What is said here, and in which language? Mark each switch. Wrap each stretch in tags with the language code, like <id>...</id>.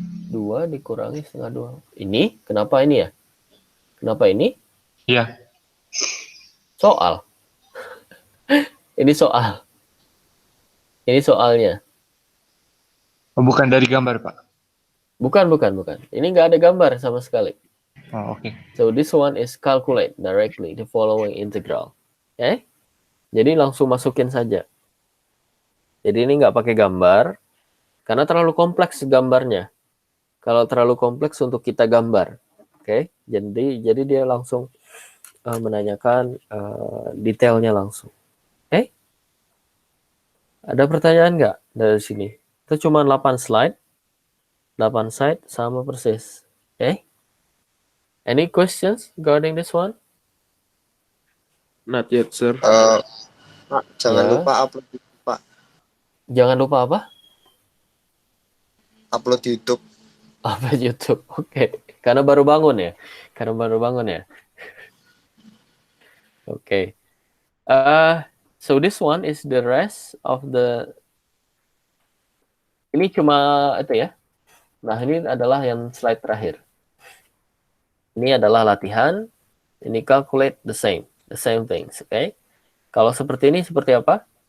<id>2 dikurangi setengah 2. Ini? Kenapa ini ya? Kenapa ini? Iya. Soal. Ini soal. Ini soalnya. Oh, bukan dari gambar, Pak. Bukan. Ini nggak ada gambar sama sekali. Oh, oke.</id> <en>So this one is calculate directly the following integral.</en> <id>Okay? Jadi langsung masukin saja. Jadi ini nggak pakai gambar, karena terlalu kompleks gambarnya. Kalau terlalu kompleks untuk kita gambar. Oke? Jadi dia langsung menanyakan detailnya langsung. Oke? Ada pertanyaan nggak dari sini? Itu cuma 8 slide. 8 slide sama persis. Oke?</id> <en>Any questions regarding this one? Not yet, sir.</en> <id>Pak, jangan Ya. lupa upload YouTube, Pak. Jangan lupa apa? Upload YouTube. Apa YouTube? Oke. Karena baru bangun ya? Oke.</id> <en>So this one is the rest of the.</en> <id>Ini cuma itu ya. Nah, ini adalah yang slide terakhir. Ini adalah latihan. Ini</id> <en>calculate the same things.</en> <id>Oke. Kalau seperti ini seperti apa?</id>